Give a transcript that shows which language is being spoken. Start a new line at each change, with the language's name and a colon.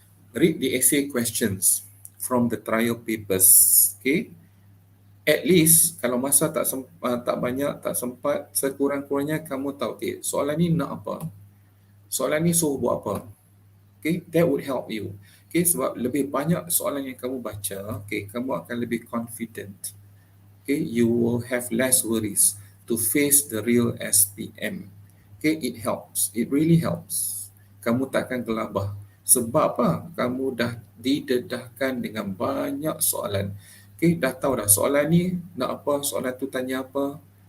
English: Read the essay questions from the trial papers, okay.
Malay: At least kalau masa tak banyak, tak sempat, sekurang-kurangnya kamu tahu, okay, soalan ni nak apa, soalan ni suruh buat apa.
English: Okay, that would help you.
Malay: Okay, sebab lebih banyak soalan yang kamu baca, okay, kamu akan lebih confident.
English: Okay, you will have less worries to face the real SPM. Okay, it helps. It really helps.
Malay: Kamu takkan gelabah. Sebab apa? Kamu dah didedahkan dengan banyak soalan. Okay, dah tahu dah soalan ni nak apa, soalan tu tanya apa.